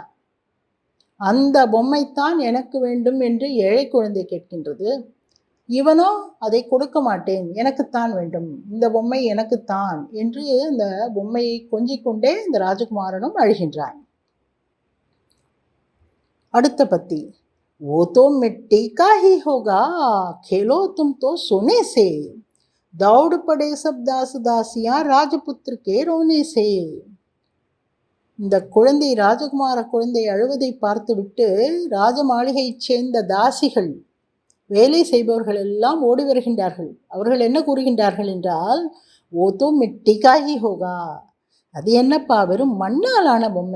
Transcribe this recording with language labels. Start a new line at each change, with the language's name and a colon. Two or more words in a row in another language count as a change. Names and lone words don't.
Tamil: அந்த பொம்மைத்தான் எனக்கு வேண்டும் என்று ஏழை குழந்தை கேட்கின்றது. இவனோ அதை கொடுக்க மாட்டேன், எனக்குத்தான் வேண்டும், இந்த பொம்மை எனக்குத்தான் என்று இந்த பொம்மையை கொஞ்சிக் கொண்டே இந்த ராஜகுமாரனும் அழுகின்றான். அடுத்த பத்தி.
Hindi: वो तो मिट्टी का ही होगा, खेलो तुम तो सोने से, दौड़ पड़े सब दास दासियां राजपुत्र के रोने से.
Tamil: இந்த குழந்தை, ராஜகுமார குழந்தை அழுவதை பார்த்துவிட்டு ராஜ மாளிகையைச் சேர்ந்த தாசிகள், வேலை செய்பவர்கள் எல்லாம் ஓடி வருகின்றார்கள். அவர்கள் என்ன கூறுகின்றார்கள் என்றால்,
Hindi: वो तो मिट्टी का ही होगा,
Tamil: அது என்னப்பா, வெறும் மண்ணாலான பொம்மை.